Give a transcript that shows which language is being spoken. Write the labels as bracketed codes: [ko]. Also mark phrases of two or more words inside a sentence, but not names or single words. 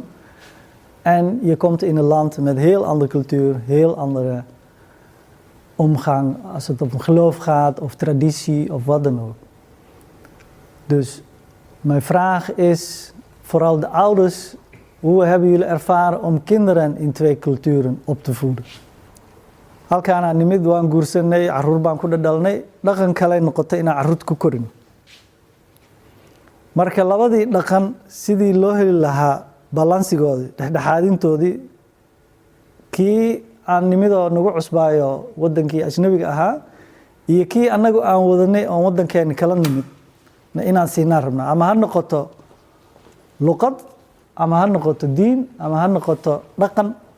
[nl] En je komt in een land met heel andere cultuur, heel andere omgang als het om geloof gaat of traditie of wat dan ook. Dus mijn vraag is, vooral de ouders, hoe hebben jullie ervaren om kinderen in 2 culturen op te voeden? [so] Halkaan aan nimid waan guursanay, carruur baan ku dhadhalnay, dhaqan kale noqotay inaan carruurta ku korin. Marka labadii dhaqan sidii loo heli lahaa balansigoodii, dhexdhexaadintoodii, kii aan nimidoo nagu cusbaayo wadankii ajnabiga ahaa iyo kii annagu aan wadanay oon wadankeena kala nimid na inaan siinaan rabnaa, ama ha noqoto luqad, ama ha noqoto diin, ama ha noqoto dhaqan.